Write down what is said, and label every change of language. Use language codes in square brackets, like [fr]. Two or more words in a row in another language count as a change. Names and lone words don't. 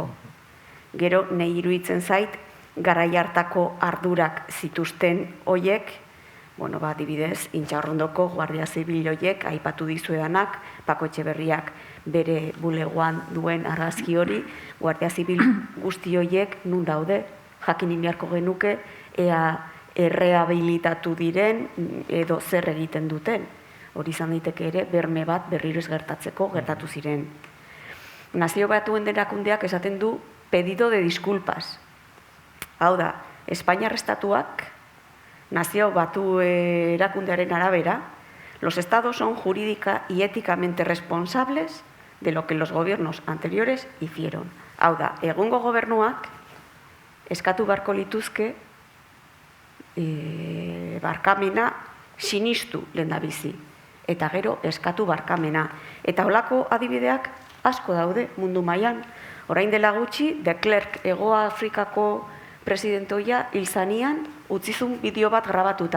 [eu] Gero, nahi iruditzen zait, garai hartako ardurak zituzten horiek, adibidez, Intxaurrondoko Guardia Zibil horiek aipatu dizuedanak, Pako Etxeberriak bere bulegoan duen argazki hori, Guardia Zibil guzti horiek nun daude, jakin beharko genuke, ea errehabilitatu diren edo zer egiten duten. Hori izan daiteke ere, berme bat berriro ez gertatzeko gertatu ziren. Nazio Batuen erakundeak esaten du [es] pedido de disculpas. [eu] Hau da, Espainiar estatuak, Nazio Batu erakundearen arabera, [es] los estados son jurídica y éticamente responsables de lo que los gobiernos anteriores hicieron. [eu] Hau da, egungo gobernuak eskatu beharko lituzke barkamena sinistu lehendabizi. Eta gero eskatu barkamena. Eta holako adibideak asko daude mundu mailan. Orain dela gutxi, de Klerk Hego Afrikako presidentoia hil zanean utzizun bideo bat grabatuta.